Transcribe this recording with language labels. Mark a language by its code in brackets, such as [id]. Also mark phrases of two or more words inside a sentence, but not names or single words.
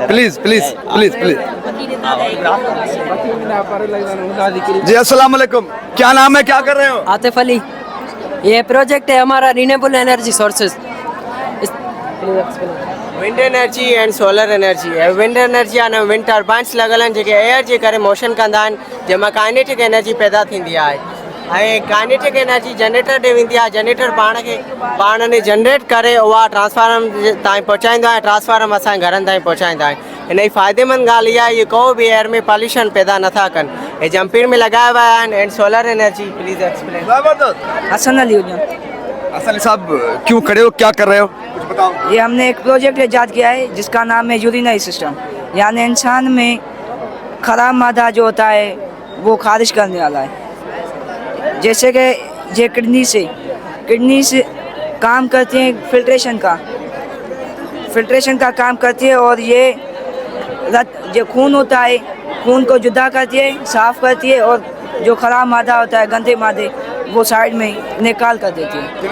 [en] please please please please. [ur] जी [ar] السلام عليكم, [ur] کیا نام ہے، کیا کر رہے ہو? आतिफ अली। یہ پروجیکٹ ہے ہمارا [en] renewable energy sources. wind energy and solar energy है। wind energy [sd] आने [en] wind turbines [sd] लगल आहिनि जेके एयर जे करे मोशन कंदा आहिनि, जंहिंमां [en] kinetic energy [sd] पैदा थींदी आहे। ऐं [en] kinetic energy [sd] जनरेटर ॾे वेंदी आहे। जनरेटर पाण ने जनरेट करे उहा ट्रांसफार्मर ताईं पहुचाईंदो आहे। ट्रांसफार्मर असांजे घरनि ताईं पहुचाईंदा आहिनि। हिन जी फ़ाइदेमंद ॻाल्हि इहा आहे, इहे को बि एयर में पॉल्यूशन पैदा नथा कनि। हे जंपीर में लॻाया विया आहिनि। [en] and solar energy please explain. [sd] हसन अली हुजूं। [ur] حسن علی صاحب کیوں کھڑے ہو، کیا کر رہے ہو، کچھ بتاؤ. یہ ہم نے ایک پروجیکٹ ایجاد کیا ہے جس کا نام ہے [en] urinary system, [ur] یعنی انسان میں خراب مادہ جو ہوتا ہے وہ خارج کرنے والا ہے. جیسے کہ یہ کڈنی سے کام کرتی ہے فلٹریشن کا کام کرتی ہے، اور یہ جو خون ہوتا ہے خون کو جدا کرتی ہے، صاف کرتی ہے، اور جو خراب مادہ ہوتا ہے گندے مادے وہ سائیڈ میں نکال کر دیتی ہے.